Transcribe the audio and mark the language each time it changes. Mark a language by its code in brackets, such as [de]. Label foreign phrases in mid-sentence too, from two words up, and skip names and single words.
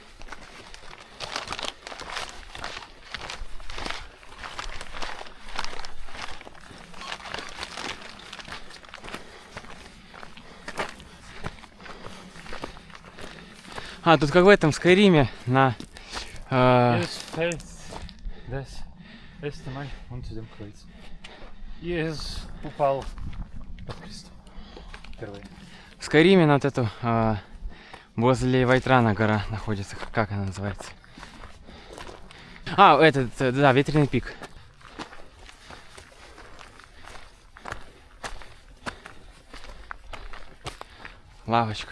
[ru] А, тут как в этом Скайриме на... [de] Jedes Feld, das erste Mal unter dem Kreuz. [ru] Иисус упал под крестом. Впервые. В Скайриме на вот эту... возле Вайтрана гора находится. Как она называется? А, этот, да, ветреный пик. Лавочка.